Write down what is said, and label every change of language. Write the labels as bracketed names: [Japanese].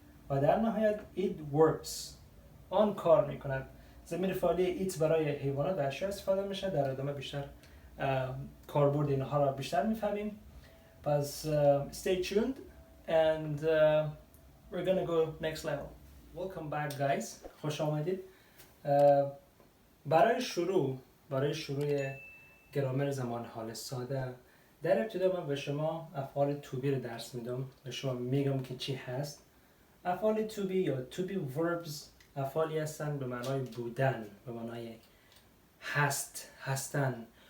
[Persian] و در نهایت [English] it works [Persian] آن کار میکند. ضمیر فاعلی it برای حیوانات و اشیا استفاده میشه. در ادامه بیشتر کاربرد اینها را بیشتر میفهمیم. [English] پس stay tuned and we're gonna go next level. Welcome back guys. [Persian] خوش آمدید. برای شروع گرامر زمان حال ساده در ابتدا من به شما افعال to be رو درس میدم. به شما میگم که چی هست. افعال to be یا to be verbs افعالی هستن به معنای بودن، به معنای هستن.